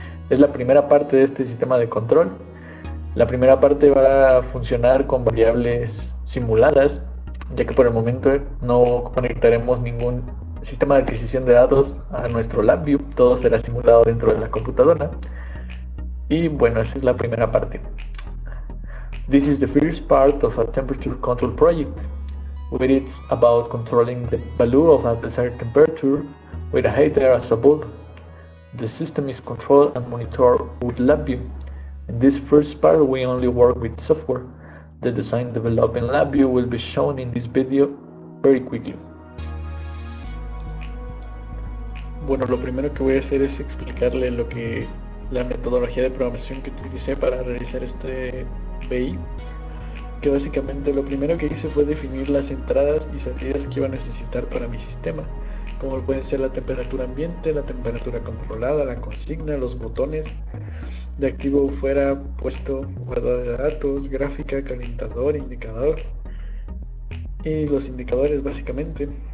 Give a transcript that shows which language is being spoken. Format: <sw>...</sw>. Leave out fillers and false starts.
<es>Es la primera parte de este sistema de control. La primera parte va a funcionar con variables simuladas, ya que por el momento no conectaremos ningún sistema de adquisición de datos a nuestro LabVIEW, todo será simulado dentro de la computadora. Y bueno, esa es la primera parte.</es> <en>This is the first part of a temperature control project, where it's about controlling the value of a desired temperature with a heater as a bulb. The system is controlled and monitored with LabVIEW. In this first part, we only work with software. The design developed in LabVIEW will be shown in this video very quickly.</en> <es>Bueno, lo primero que voy a hacer es explicarle la metodología de programación que utilicé para realizar este BI. Que básicamente lo primero que hice fue definir las entradas y salidas que iba a necesitar para mi sistema, como pueden ser la temperatura ambiente, la temperatura controlada, la consigna, los botones de activo fuera, puesto, guardado de datos, gráfica, calentador, indicador y los indicadores básicamente.</es>